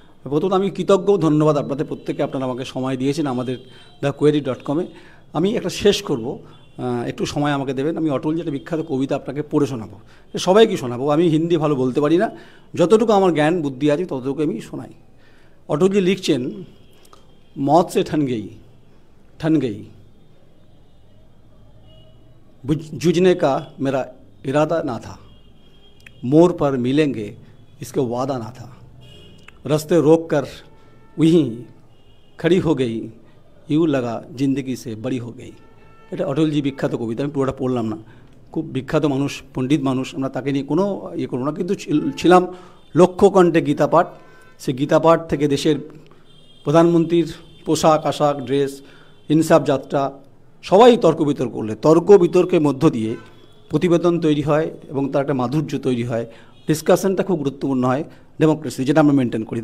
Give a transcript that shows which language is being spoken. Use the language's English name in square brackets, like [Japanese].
[Bangla] প্রথমত আমি কৃতজ্ঞ, ধন্যবাদ আপনাদের প্রত্যেকে, আপনারা আমাকে সময় দিয়েছেন আমাদের thequery.com-এ। আমি একটা শেষ করব, একটু সময় আমাকে দেবেন। আমি অটল যেটা বিখ্যাত কবিতা আপনাকে পড়ে শোনাবো, সবাইকে শোনাবো। আমি হিন্দি ভালো বলতে পারি না, যতটুকু আমার জ্ঞান বুদ্ধি আছে ততটুকু আমি শোনাই। অটলজি লিখছেন, [Hindi] मौत से ठन गई जूझने का मेरा इरादा ना था, मोड़ पर मिलेंगे इसके वादा ना था, रास्ते रोक कर वहीं खड़ी हो गई, यूँ लगा जिंदगी से बड़ी हो गई। [Bangla] এটা অটলজি বিখ্যাত কবিতা, আমি পুরোটা পড়লাম না। খুব বিখ্যাত মানুষ, পণ্ডিত মানুষ, আমরা তাকে নিয়ে কোনো ইয়ে করবো না। কিন্তু ছিলাম লক্ষ্যকণ্ঠে গীতাপাঠ, সে গীতাপাঠ থেকে দেশের প্রধানমন্ত্রীর পোশাক আশাক, ড্রেস, ইনসাফ যাত্রা, সবাই তর্ক বিতর্ক করলে, তর্ক বিতর্কের মধ্য দিয়ে প্রতিবেদন তৈরি হয় এবং তার একটা মাধুর্য তৈরি হয়, ডিসকাশনটা খুব গুরুত্বপূর্ণ হয়, ডেমোক্রেসি যেটা আমরা মেনটেন করি।